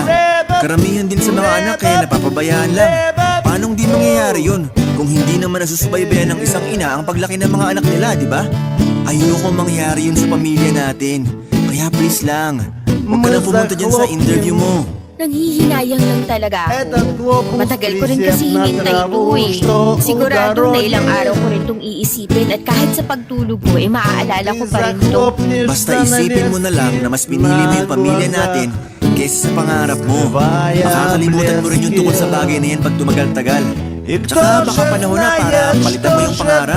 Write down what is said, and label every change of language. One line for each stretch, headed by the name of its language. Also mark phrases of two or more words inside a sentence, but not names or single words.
Filipino: Karamihan din sa mga anak kaya napapabayaan lang. Paanong di mangyayari yun kung hindi naman nasusubaybayan ng isang ina ang paglaki ng mga anak nila, di ba? Ayoko mangyari yun sa pamilya natin. Kaya please lang, huwag ka na pumunta dyan sa interview mo. Nanghihinayang lang talaga ako.
Russian: Этот глупый
Filipino: Matagal ko rin
Russian: присев
Filipino: kasi
Russian: на
Filipino: hinintay ito
Russian: траву,
Filipino: eh.
Russian: что у
Filipino: Sigurado na ilang
Russian: дороги.
Filipino: araw ko rin itong iisipin at kahit sa pagtulog ko, maaalala ko
Russian: Ты
Filipino: pa rin ito.
Russian: захлопнешься
Filipino: Basta isipin mo na lang na mas pinili mo yung pamilya natin kaysa sa pangarap mo. Makakalimutan mo rin yung tungkol sa bagay na yan pag tumagal-tagal. Tsaka baka panahon na para palitan mo yung pangarap.